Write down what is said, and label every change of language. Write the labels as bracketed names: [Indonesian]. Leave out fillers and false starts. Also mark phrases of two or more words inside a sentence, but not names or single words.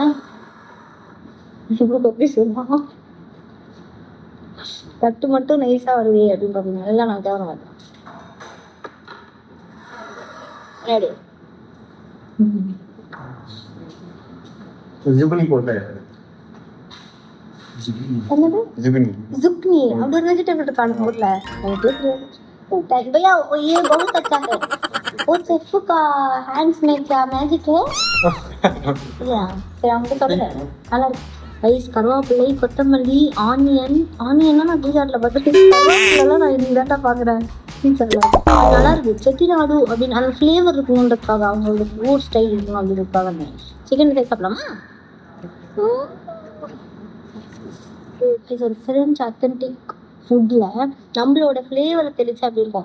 [Tamil] எப்படி சொல்லலாம், தட்டு மட்டும் நைஸா வருது அப்படின்னு பாத்தீங்க. எல்லாம் நான் தேவை மாட்டேன். ரெடி. என்னது zucchini, [Hindi] अब वेजिटेबल दुकान बोल रहा है देख रहे हो भैया, ये बहुत अच्छा है, वो शेफ का हैंड्स में क्या मैजिक है या फिर हमको சொல்லுங்க. [Tamil] நல்லா ரைஸ், கருவேப்பிலை, கொத்தமல்லி, ஆனியன் நான் பீகார்ல பார்த்துட்டு கருவேப்பிலாம் நான் இதாண்டா பாக்குறேன். நல்லா இருக்கு. செட்டிநாடு அப்படின்னு அந்த ஃபிளேவர் இருக்குன்றதுக்காக, அவங்களோட ஊர் ஸ்டைல் இருக்கணும் அப்படின்றதுக்காக. [English] chicken rice [Tamil] சாப்பிடலாமா? இது ஒரு [English] French authentic [Tamil] ஃபுட்டில் நம்மளோட ஃப்ளேவரை தெளிச்சு அப்படி இருக்கும்.